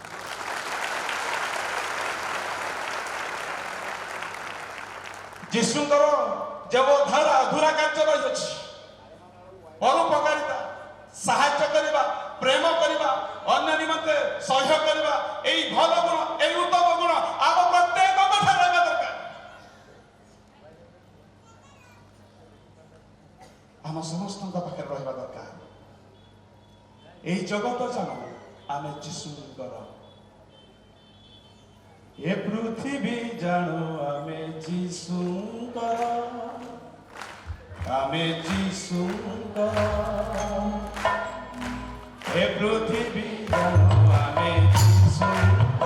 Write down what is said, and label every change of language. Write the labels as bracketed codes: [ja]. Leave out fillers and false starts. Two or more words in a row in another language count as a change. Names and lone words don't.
[or] ଯୀଶୁଙ୍କର ଯେଉଁ ଅଧୁରା କାର୍ଯ୍ୟ ରହିଅଛି, ପରୋପକାରିତା, ସାହାଯ୍ୟ କରିବା, ପ୍ରେମ କରିବା, ଅନ୍ୟ ନିମନ୍ତେ ସହ୍ୟ କରିବା, ଏଇ ଭଲ ଗୁଣ, ଏଇ ଉତ୍ତମ ଗୁଣ ଆମ ପ୍ରତ୍ୟେକଙ୍କ ଠାରେ ରହିବା ଦରକାର। ଆମ ସମସ୍ତଙ୍କ ପାଖରେ ରହିବା ଦରକାର। ଏଇ ଜଗତ ଜାଣ ଆମେ ଯୀଶୁଙ୍କର, ଏ ପୃଥିବୀ ଜାଣ ଆମେ ଯୀଶୁଙ୍କର, ଆମେ ଯୀଶୁଙ୍କର, ଏ ପୃଥିବୀ ଜାଣ ଆମେ ଯୀଶୁଙ୍କର।